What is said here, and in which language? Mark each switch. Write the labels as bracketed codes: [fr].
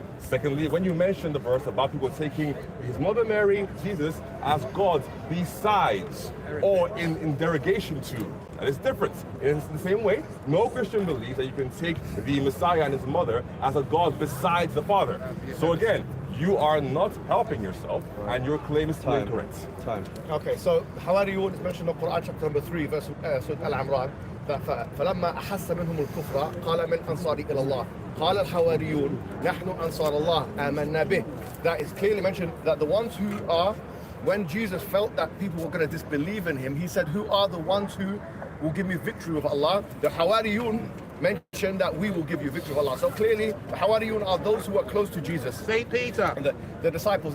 [en] Secondly, when you mentioned the verse about people taking his mother Mary, Jesus, as God besides or in derogation to, and it's different. In the same way, no Christian believes that you can take the Messiah and his mother as a God besides the Father. So again, you are not helping yourself, and your claim is incorrect. Okay, so Hawariyun is mentioned in Quran chapter number 3, verse Surah Al-Imran. [ar] فلما أحس منهم الكفر قال من أنصاري إلى الله قال الحواريون نحن أنصار الله آمنا به. [en] That is clearly mentioned that the ones who are, when Jesus felt that people were going to disbelieve in him, he said, who are the ones who will give me victory with Allah? The Hawariyun mentioned that we will give you victory of Allah. So clearly, the Hawariyun are those who are close to Jesus. Saint Peter. And the disciples.